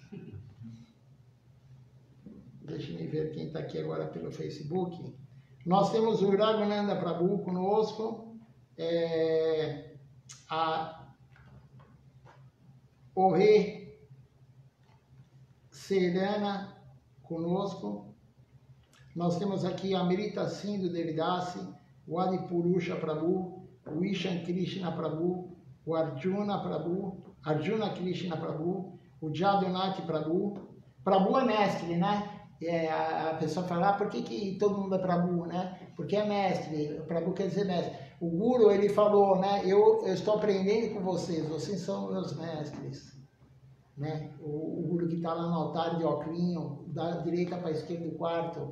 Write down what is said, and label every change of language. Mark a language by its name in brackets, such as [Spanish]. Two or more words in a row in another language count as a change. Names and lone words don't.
[Portuguese] Deixa eu ver quem está aqui agora pelo Facebook. Nós temos o Raghuananda Prabhu conosco, a Ore Serena conosco. Nós temos aqui a Amrita Sindhu Devidasi, o Adipurusha Prabhu, o Ishan Krishna Prabhu, o Arjuna Prabhu, Arjuna Krishna Prabhu, o Jadunath Prabhu. Prabhu é mestre, né? A pessoa fala, por que todo mundo é Prabhu, né? Porque é mestre, Prabhu quer dizer mestre. O Guru, ele falou, né? Eu estou aprendendo com vocês são meus mestres. Né? O Guru que está lá no altar de Oclinho, da direita para a esquerda do quarto.